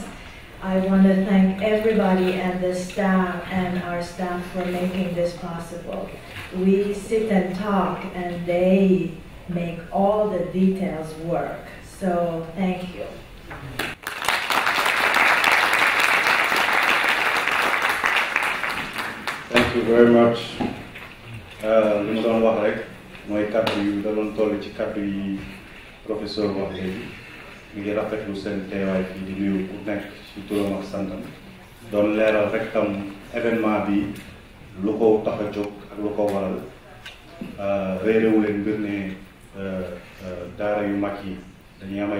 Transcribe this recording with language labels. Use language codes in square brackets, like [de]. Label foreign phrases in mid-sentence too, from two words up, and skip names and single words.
[en] I want to thank everybody and the staff and our staff for making this possible. We sit and talk, and they make all the details work. So thank you. Thank you very much. [wo] Li mu doon wax rek mooy kàddu yu da doon toll ci kàddu yi professeur wax léegi mi ngi rafetlu seen teewaay fii di nuyu ku nekk ci turam ak santam doon leeral rek tam événement bi lu ko tax a jóg ak lu ko waral réeréwu leen mbir ne daara yu mag yi dañuy am